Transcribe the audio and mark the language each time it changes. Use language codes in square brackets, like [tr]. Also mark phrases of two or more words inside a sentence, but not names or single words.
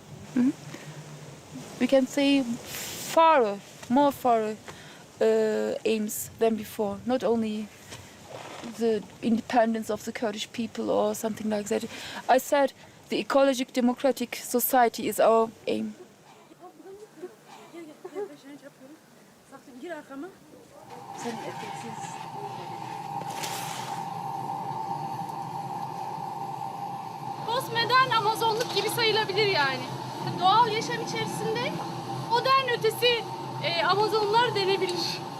[en] We can say more far aims than before. Not only the independence of the Kurdish people or something like that. I said the ecologic democratic society is our aim. [tr] Postmodern Amazonluk gibi sayılabilir yani. Doğal yaşam içerisinde modern ötesi Amazonlar denebilir.